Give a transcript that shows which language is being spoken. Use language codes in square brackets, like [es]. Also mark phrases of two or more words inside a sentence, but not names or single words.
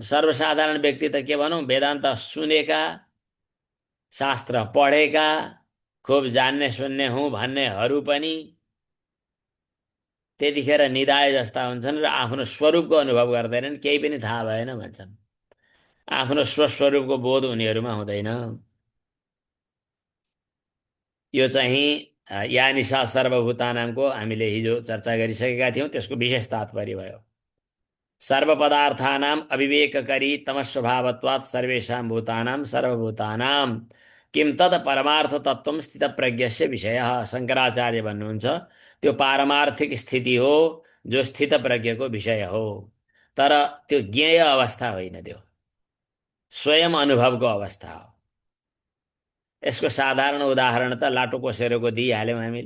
[ne] सर्वसाधारण व्यक्ति त के भनौँ, वेदान्त सुनेका, शास्त्र पढेका, खुब जान्ने सुन्ने हुँ भन्नेहरू पनि त्यतिखेर निदाए जस्ता हुन्छन् र आफ्नो स्वरूपको अनुभव गर्दैनन्, केही पनि थाहा भएन भन्छन्। आफ्नो स्वस्वरूपको बोध उनीहरूमा हुँदैन। यो चाहिँ [sa] या निशा सर्वभूतानामको [ne] हामीले हिजो चर्चा गरिसकेका थियौँ, त्यसको विशेष तात्पर्य भयो। [sa] सर्वपदार्थानाम अविवेककरी तमस्वभावत्वात् सर्वेषां भूतानां सर्वभूतानां किम तद परमार्थ तत्त्वं स्थितप्रज्ञस्य विषयः। [ne] शङ्कराचार्य भन्नुहुन्छ त्यो पारमार्थिक स्थिति हो जो स्थितप्रज्ञको विषय हो, तर त्यो ज्ञेय अवस्था होइन, त्यो स्वयं अनुभवको अवस्था हो। यसको साधारण उदाहरण त लाटोकोसेरोको दिइहाल्यौँ हामीले।